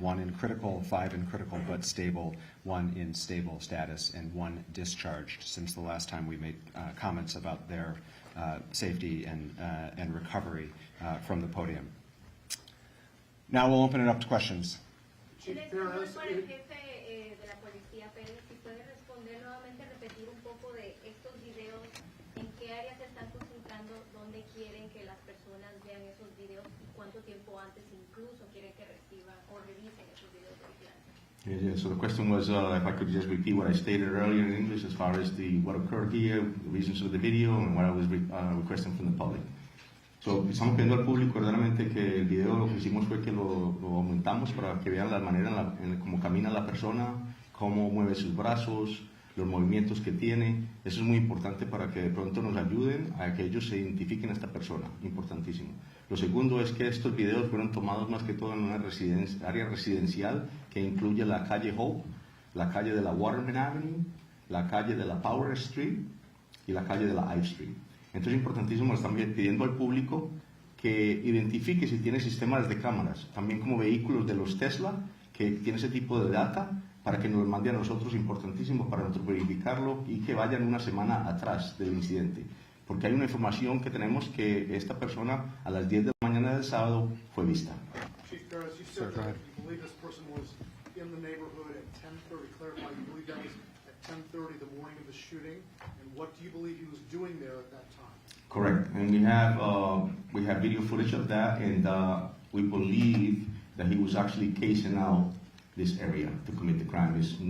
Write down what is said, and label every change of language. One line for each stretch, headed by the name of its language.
English: 1 in critical, 5 in critical but stable, 1 in stable status, and 1 discharged since the last time we made comments about their safety and recovery from the podium. Now we'll open it up to questions.
Spanish: En español para el jefe de la policía, Pérez, si puede responder nuevamente, repetir un poco de estos videos, en qué áreas se están consultando, dónde quieren que las personas vean esos videos y cuánto tiempo antes incluso quieren que reciban o revisen esos videos de vigilancia.
English: Yeah, so the question was if I could just repeat what I stated earlier in English as far as what occurred here, the reasons of the video, and what I was requesting from the public.
Spanish: So, estamos pidiendo al público verdaderamente que el video lo que hicimos fue que lo aumentamos para que vean la manera en cómo camina la persona, cómo mueve sus brazos, los movimientos que tiene. Eso es muy importante para que de pronto nos ayuden a que ellos se identifiquen a esta persona, importantísimo. Lo segundo es que estos videos fueron tomados más que todo en una área residencial que incluye la calle Hope, la calle de la Waterman Avenue, la calle de la Power Street y la calle de la I Street. Entonces es importantísimo, están pidiendo al público que identifique si tiene sistemas de cámaras, también como vehículos de los Tesla, que tienen ese tipo de data, para que nos lo mande a nosotros, importantísimo para nosotros verificarlo y que vayan una semana atrás del incidente. Porque hay una información que tenemos que esta persona a las 10 de la mañana del sábado fue vista.
English: Chief Ferris, you said that you believe this person was in the neighborhood at 10:30. Clarify, you believe that was at 10:30 the morning of the shooting, and what do you believe he was doing there at that time? Correct, and we have video footage of that, and we believe that he was actually casing out this area to commit the crime.